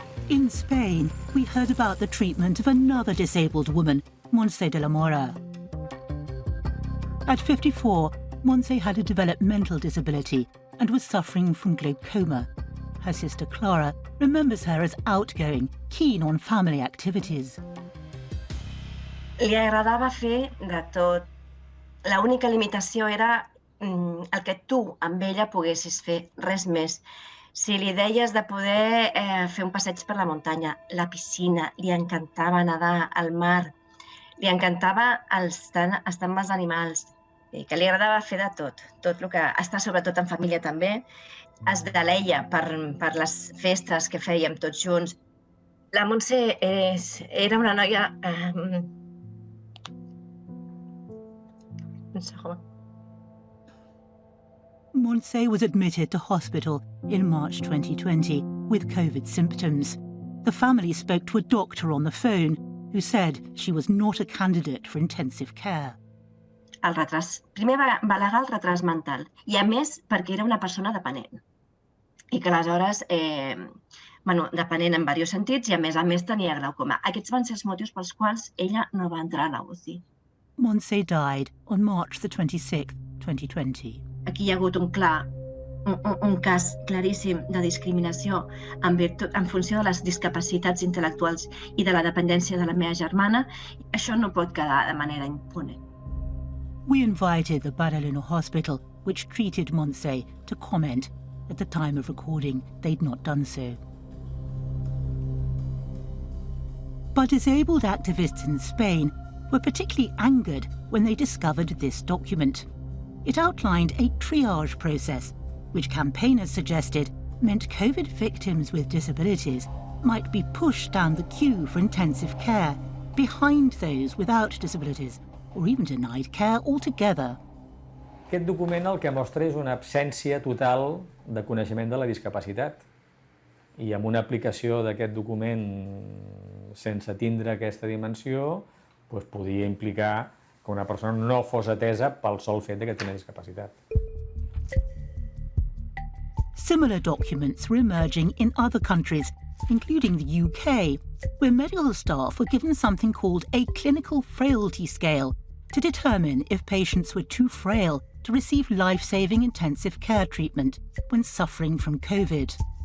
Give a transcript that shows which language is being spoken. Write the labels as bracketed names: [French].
[English] In Spain, we heard about the treatment of another disabled woman, Montse de la Mora. At 54, Montse had a developmental disability and was suffering from glaucoma. Her sister Clara remembers her as outgoing, keen on family activities. [Catalan] Li agradava fer de tot. L'única limitació era el que tu amb ella poguessis fer, res més. Si li deies de poder fer un passeig per la muntanya, la piscina, li encantava nedar al mar, li encantava estar amb els animals, que li agradava fer de tot, tot el que està sobretot en família també. Es deleia per les festes que fèiem tots junts. La Montse era una noia... Un segon. [English] Montse was admitted to hospital in March 2020 with COVID symptoms. The family spoke to a doctor on the phone who said she was not a candidate for intensive care. [Catalan] El retras. Primer va al·legar el retras mental i, a més, perquè era una persona dependent. I que aleshores, dependent en diversos sentits i, a més, tenia glaucoma. Aquests van ser els motius pels quals ella no va entrar a la UCI. [English] Montse died on March the 26th, 2020. [Catalan] Aquí hi ha hagut un cas claríssim de discriminació en funció de les discapacitats intel·lectuals i de la dependència de la meva germana. Això no pot quedar de manera impune. [English] We invited the Bachelet Hospital, which treated Montse, to comment. At the time of recording, they'd not done so. But disabled activists in Spain were particularly angered when they discovered this document. It outlined a triage process, which campaigners suggested meant COVID victims with disabilities might be pushed down the queue for intensive care, behind those without disabilities, or even denied care altogether. [Catalan] Aquest document el que mostra és una absència total de coneixement de la discapacitat. I amb una aplicació d'aquest document sense tindre aquesta dimensió, podia implicar que una persona no fos atesa pel sol fet que té una discapacitat. [English] Similar documents were emerging in other countries, including the UK, where medical staff were given something called a clinical frailty scale to determine if patients were too frail to receive life-saving intensive care treatment when suffering from COVID.